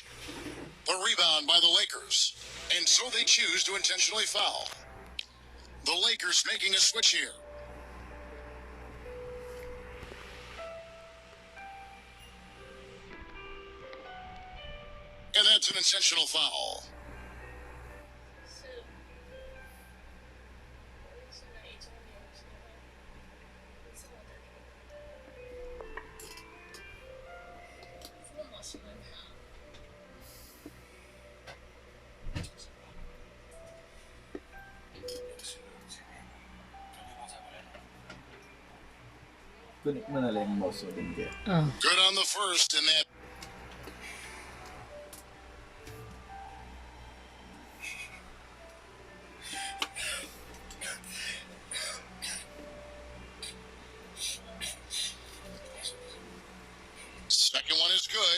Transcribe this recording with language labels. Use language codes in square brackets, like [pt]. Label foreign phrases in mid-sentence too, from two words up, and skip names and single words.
[en] The rebound by the Lakers. And so they choose to intentionally foul. The Lakers making a switch here. And that's an intentional foul. [zh] 是哪一周年的时候？是我的那个，我好喜欢他。 [tl] Kunin mo na lang yung mouse mo din kaya. [en] Good on the first in that. Second one is good.